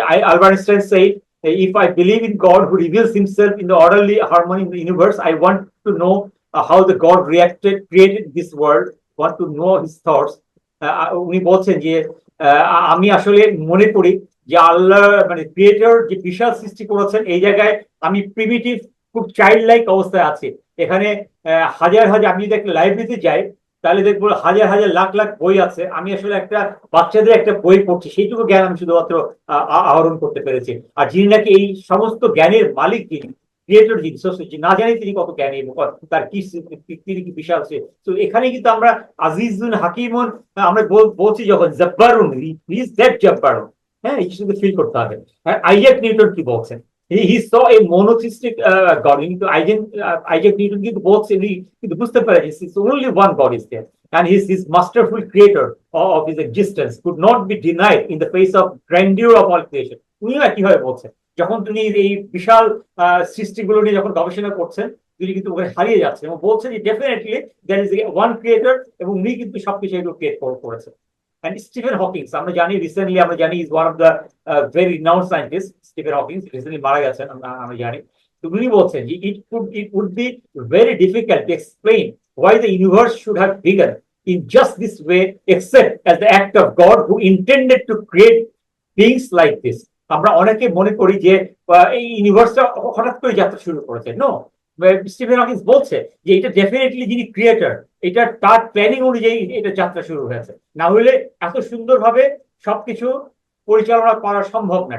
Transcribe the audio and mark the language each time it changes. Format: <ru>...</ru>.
<en>Albert Einstein said, if I believe in God who reveals himself in the orderly harmony in the universe, I want to know how the God created this world, want to know his thoughts.</en> <bn>উনি বলছেন যে আমি আসলে মনে করি যে আল্লাহ মানে creator যে বিশাল সৃষ্টি করেছেন, এই জায়গায় আমি প্রিমিটিভ, খুব চাইল্ড লাইক অবস্থায় আছি। এখানে হাজার হাজার, আমি যদি একটা লাইব্রেরিতে যাই তাহলে দেখবো হাজার হাজার লাখ লাখ বই আছে, আমি আসলে একটা বাচ্চাদের একটা বই পড়ছি, সেইটুকু জ্ঞান আমি শুধুমাত্র আহরণ করতে পেরেছি। আর যিনি নাকি এই সমস্ত জ্ঞানের মালিক, যিনি ক্রিয়েটর, যিনি না জানি তিনি কত জ্ঞানী এবং তার কি তিনি কি বিশাল। তো এখানে কিন্তু আমরা আজিজুন হাকিমুন, আমরা বলছি যখন জব্বারুন, ইজ দ্যাট জব্বারুন, হ্যাঁ, এই শুধু ফিল করতে হবে। আইজাক নিউটন কি বলছেন,</bn> <en>he saw a monotheistic God.</en> <bn>কিন্তু আইজাক নিউটন কিন্তু বলছেন, কিন্তু বুঝতে পারে</bn> <en>only one God is there, and his masterful creator of his existence could not be denied in the face of grandeur of all creation.</en> <bn>উনিও একইভাবে বলছেন, যখন তিনি এই বিশাল সৃষ্টিগুলো নিয়ে যখন গবেষণা করছেন, তিনি কিন্তু ওখানে হারিয়ে যাচ্ছেন এবং বলছেন যে</bn> <en>definitely there is one creator,</en> <bn>এবং উনি কিন্তু সবকিছু এগুলো ক্রিয়েট করেছেন। And Stephen Hawking, আমরা জানি রিসেন্টলি, আমরা জানি</bn> <en>is one of the very renowned scientist,</en> <bn>Stephen Hawking recently মারা গেছেন, আমরা জানি। তো উনি বলছেন যে</bn> <en>it would be very difficult to explain why the universe should have begun in just this way, except as the act of God who intended to create beings like this.</en> <bn>আমরা অনেকে মনে করি যে এই ইউনিভার্সটা হঠাৎ করে যাত্রা শুরু করেছে। নো, স্টিফেন হকিং বলছে যে এটা ডেফিনেটলি যিনি ক্রিয়েটর, এটা তার প্ল্যানিং অনুযায়ী এটা যাত্রা শুরু হয়েছে, না হলে এত সুন্দরভাবে সবকিছু পরিচালনা করা সম্ভব না।</bn>